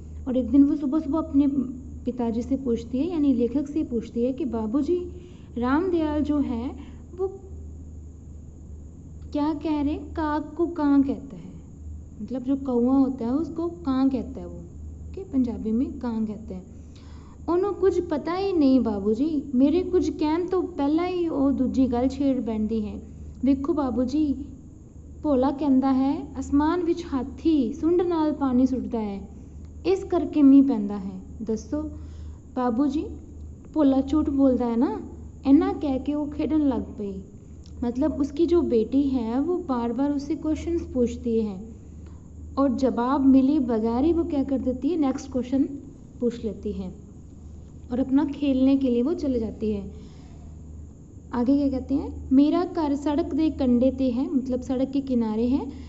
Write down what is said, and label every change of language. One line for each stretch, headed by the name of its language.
Hindi: और एक दिन वो सुबह सुबह अपने पिताजी से पूछती है, यानी लेखक से पूछती है कि बाबूजी राम दयाल जो है वो क्या कह रहे हैं, काग को कां कहता है। मतलब जो कौवा होता है उसको कां कहता है वो, कि पंजाबी में कां कहते हैं।
Punjabi: ਉਹਨੂੰ ਕੁਝ ਪਤਾ ਹੀ ਨਹੀਂ ਬਾਬੂ ਜੀ, ਮੇਰੇ ਕੁਝ ਕਹਿਣ ਤੋਂ ਪਹਿਲਾਂ ਹੀ ਉਹ ਦੂਜੀ ਗੱਲ ਛੇੜ ਬੈਠਦੀ ਹੈ। ਵੇਖੋ ਬਾਬੂ ਜੀ, ਭੋਲਾ ਕਹਿੰਦਾ ਹੈ ਅਸਮਾਨ ਵਿੱਚ ਹਾਥੀ ਸੁੰਡ ਨਾਲ ਪਾਣੀ ਸੁੱਟਦਾ ਹੈ, ਇਸ ਕਰਕੇ ਮੀਂਹ ਪੈਂਦਾ ਹੈ। ਦੱਸੋ ਬਾਬੂ ਜੀ, ਭੋਲਾ ਝੂਠ
Hindi: बोलता है ना।
Punjabi: इन्ना कह के वो खेडन लग पई।
Hindi: मतलब उसकी जो बेटी है वो बार बार उससे क्वेश्चंस पूछती है और जवाब मिले बगैर ही वो क्या कर देती है, नेक्स्ट क्वेश्चन पूछ लेती है और अपना खेलने के लिए वो चले जाती है। आगे क्या कहते हैं,
Punjabi: मेरा घर सड़क दे कंडे ते है,
Hindi: मतलब सड़क के किनारे है।